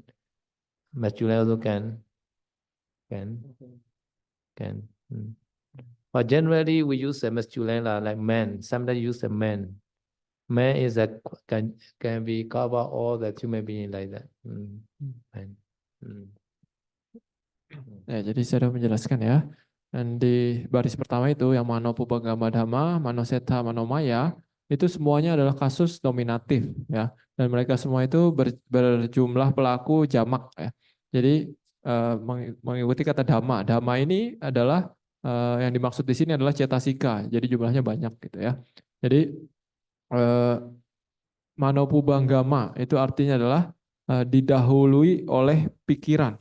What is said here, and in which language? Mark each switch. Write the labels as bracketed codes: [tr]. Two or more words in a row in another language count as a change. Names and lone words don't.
[en] Masculine also can. But generally we use a masculine like man. Sometimes use a man. Man is a can be cover all the human being like that. Man. [id] Ya, jadi saya sudah menjelaskan ya. Dan di baris pertama itu yang [pi] mano pubagama dhamma, mano setha, mano maya, [id] itu semuanya adalah kasus nominatif ya. Dan mereka semua itu berjumlah pelaku jamak ya. Jadi mengikuti kata dhamma. Dhamma ini adalah yang dimaksud di sini adalah cetasika. Jadi jumlahnya banyak gitu ya. Jadi [pi] mano pubanggama [id] itu artinya adalah didahului oleh pikiran.